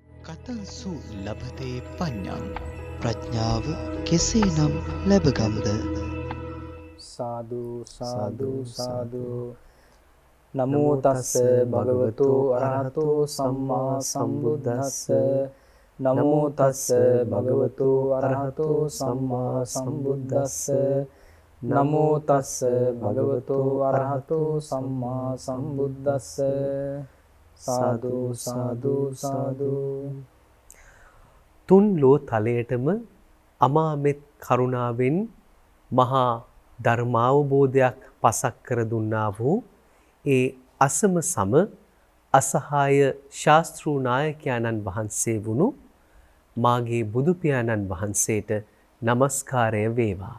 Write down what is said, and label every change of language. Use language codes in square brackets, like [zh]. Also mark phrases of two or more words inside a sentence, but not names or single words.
[pi] කතංසු ලබතේ පඤ්ඤං [si] ප්‍රඥාව කෙසේනම් ලැබගම්ද [pi] සාදු සාදු සාදු නමෝ තස්ස භගවතු අරහතෝ සම්මා සම්බුද්දස්ස නමෝ තස්ස භගවතු අරහතෝ සම්මා සම්බුද්දස්ස නමෝ තස්ස භගවතු අරහතෝ සම්මා සම්බුද්දස්ස සාදු සාදු සාදු. [si] තුන් ලෝ තලයටම අමාමෙත් කරුණාවෙන් මහා ධර්මාවබෝධයක් පසක් කර දුන්නා වූ ඒ අසම සම අසහාය ශාස්ත්‍රූ නායකයන්න් වහන්සේ වුණු මාගේ බුදු පියාණන් වහන්සේට নমස්කාරය වේවා.